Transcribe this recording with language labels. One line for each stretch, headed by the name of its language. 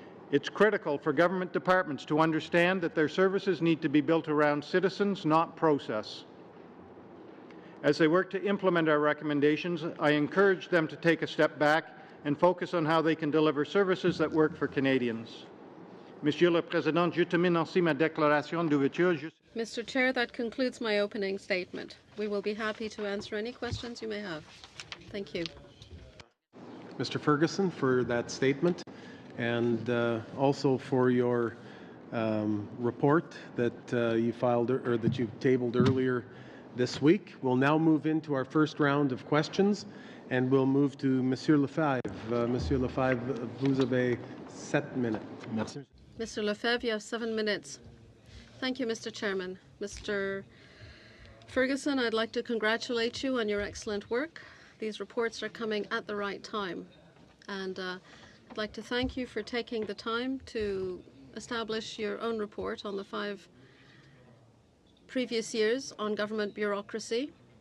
English: It's critical for government departments to understand that their services need to be built around citizens, not process. As they work to implement our recommendations, I encourage them to take a step back and focus on how they can deliver services that work for Canadians.
French: Monsieur le Président, je termine ainsi ma déclaration d'ouverture.
English: Mr. Chair, that concludes my opening statement. We will be happy to answer any questions you may have. Thank you. Mr. Ferguson, for that statement, and also for your report that you filed or that you tabled earlier this week. We'll now move into our first round of questions, and we'll move to Monsieur Lefebvre.
French: Monsieur Lefebvre, vous avez 7 minutes. Merci.
English: Mr. Lefebvre, you have 7 minutes. Thank you, Mr. Chairman. Mr. Ferguson, I'd like to congratulate you on your excellent work. These reports are coming at the right time. And I'd like to thank you for taking the time to establish your own report on the 5 previous years on government bureaucracy.